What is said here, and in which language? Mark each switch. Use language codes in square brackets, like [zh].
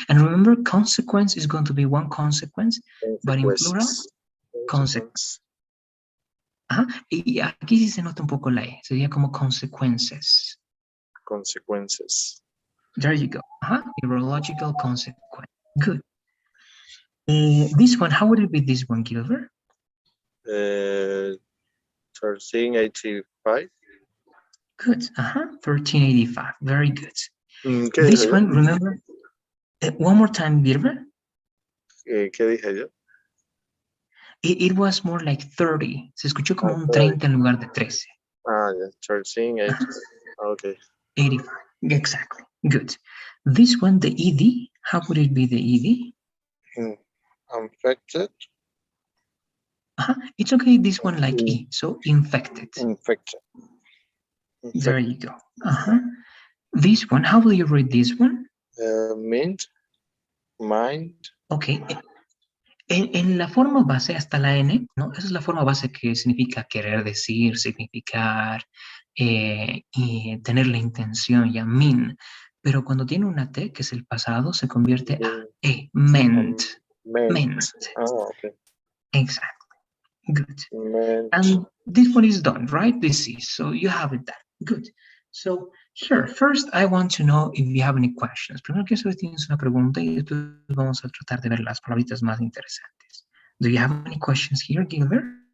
[en] And remember, consequence is going to be one consequence, but in plural, consequence. [es] Y aquí sí se nota un poco la E, sería como consequences. [en] Consequences. There you go. Neurological consequence. Good. This one, how would it be this one, Gilbert? 1385. Good. 1385. Very good. [es] ¿Qué dijo [en] This [es] yo? [en] one, remember, one more time, Gilbert. [es] ¿Qué dije yo? [en] It was more like 30. [es] Se escuchó como un 30 en lugar de 13. [en] Yeah, 1380. Okay. 85. Exactly. Good. This one, the ED, how would it be the ED? Infected. It's okay, this one like E, so infected. Infected. There you go. This one, how will you read this one? Mint. Mind. Ok. [es] En la forma base hasta la N, ¿no? Esa es la forma base que significa querer decir, significar, y tener la intención, ya, mean. Pero cuando tiene una T, que es el pasado, se convierte a E, meant. [en] Meant. Okay. Exactly. Good. Meant. And this one is done, right? This is, so you have it done. Good. So here, first I want to know if you have any questions. [es] Primero quiero saber si tienes una pregunta y después vamos a tratar de ver las palabritas más interesantes. [en] Do you have any questions here, Gilbert?